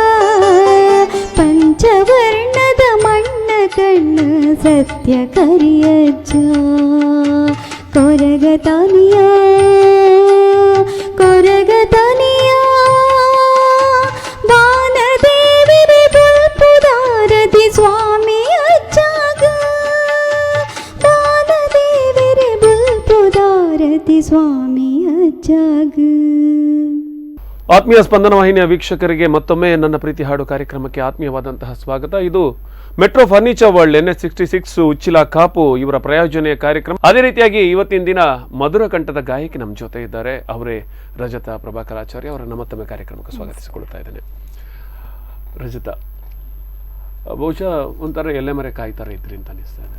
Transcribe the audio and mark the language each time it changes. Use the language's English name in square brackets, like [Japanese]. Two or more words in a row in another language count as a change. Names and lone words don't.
[Tulu] ಪಂಚವರ್ಣದ ಮಣ್ಣ ಕಣ್ಣು ಸತ್ಯ ಕರಿಯಜ್ಜ ಕೊರಗತಾನಿಯ ಬಾನದೇವಿರಿ ಬಲ್ಪುದಾರತಿ ಸ್ವಾಮಿ ಅಚ್ಚಾಗ ಬಾನದೇವಿರಿ ಬಲ್ಪುದಾರತಿ ಸ್ವಾಮಿ ಅಚ್ಚಾಗ. [Kannada] ಆತ್ಮೀಯ ಸ್ಪಂದನ ವಾಹಿನಿಯ ವೀಕ್ಷಕರಿಗೆ ಮತ್ತೊಮ್ಮೆ ನನ್ನ ಪ್ರೀತಿ ಹಾಡು ಕಾರ್ಯಕ್ರಮಕ್ಕೆ ಆತ್ಮೀಯವಾದಂತಹ ಸ್ವಾಗತ. ಇದು ಮೆಟ್ರೋ ಫರ್ನಿಚರ್ ವರ್ಲ್ಡ್ NH66 ಉಚ್ಚಿಲ ಕಾಪು ಇವರ ಪ್ರಾಯೋಜನೆಯ ಕಾರ್ಯಕ್ರಮ. ಅದೇ ರೀತಿಯಾಗಿ ಇವತ್ತಿನ ದಿನ ಮಧುರ ಕಂಠದ ಗಾಯಕಿ ನಮ್ಮ ಜೊತೆ ಇದ್ದಾರೆ. ಅವರೇ ರಜತಾ ಪ್ರಭಾಕರಾಚಾರ್ಯ. ಅವರನ್ನು ಮತ್ತೊಮ್ಮೆ ಕಾರ್ಯಕ್ರಮಕ್ಕೆ ಸ್ವಾಗತಿಸಿಕೊಳ್ತಾ ಇದ್ದೇನೆ. ರಜತಾ, ಬಹುಶಃ ಒಂಥರ ಎಲೆಮರೆ ಕಾಯ್ತಾರ ಇದ್ರಿ ಅಂತ ಅನಿಸ್ತಾ ಇದೆ.